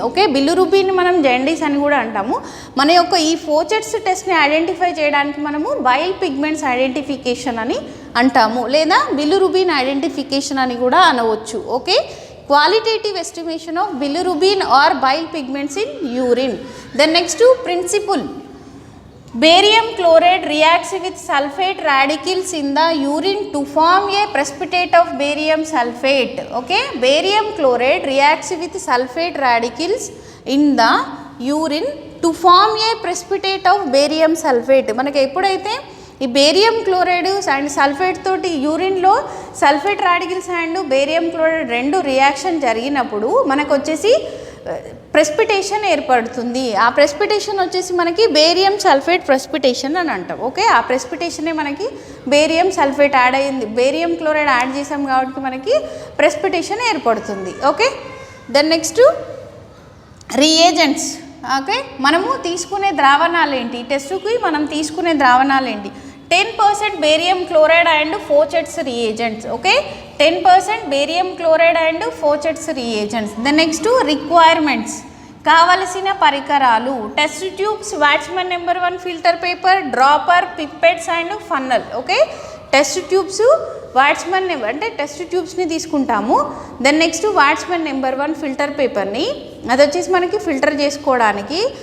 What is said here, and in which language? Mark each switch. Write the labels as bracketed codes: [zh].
[te] Okay, bilirubin మనం jaundice అని కూడా అంటాము. మన యొక్క ఈ ఫోచెట్స్ టెస్ట్ని ఐడెంటిఫై చేయడానికి మనము బైల్ పిగ్మెంట్స్ ఐడెంటిఫికేషన్ అని అంటాము, లేదా బిలిరూబిన్ ఐడెంటిఫికేషన్ అని కూడా అనవచ్చు. [en] Okay, qualitative estimation of bilirubin or bile pigments in urine. Then next principle. Barium chloride reacts with sulfate radicals in the urine to form a precipitate of barium sulfate. Okay, barium chloride reacts with sulfate radicals in the urine to form a precipitate of barium sulfate. [te] మనకి ఎప్పుడైతే ఈ barium chloride and sulphate తోటి యూరిన్లో sulphate radicals and barium chloride 2 reaction జరిగినప్పుడు మనకు వచ్చేసి precipitation ఏర్పడుతుంది. ఆ precipitation వచ్చేసి మనకి బేరియం సల్ఫేట్ ప్రెసిపిటేషన్ అని అంటాం. ఓకే, ఆ ప్రెసిపిటేషనే మనకి బేరియం సల్ఫేట్ యాడ్ అయ్యింది, బేరియం క్లోరైడ్ యాడ్ చేసాం కాబట్టి మనకి ప్రెసిపిటేషన్ ఏర్పడుతుంది. Okay, [en] Then next reagents. [te] Okay, మనము తీసుకునే ద్రావణాలు ఏంటి, టెస్టుకి మనం తీసుకునే ద్రావణాలు ఏంటి. [en] 10% barium chloride and Faucet's reagents. Okay, 10% barium chloride and Faucet's reagents. The next requirements. [te] కావలసిన పరికరాలు test tubes, వాట్స్మన్ number 1 filter paper, dropper, పిప్పెట్స్ and funnel. Okay, test tubes వాట్స్మన్ number అంటే test ట్యూబ్స్ని తీసుకుంటాము. దెన్ నెక్స్ట్ వాట్స్మన్ నెంబర్ 1 ఫిల్టర్ పేపర్ని, అది వచ్చేసి మనకి filter చేసుకోవడానికి.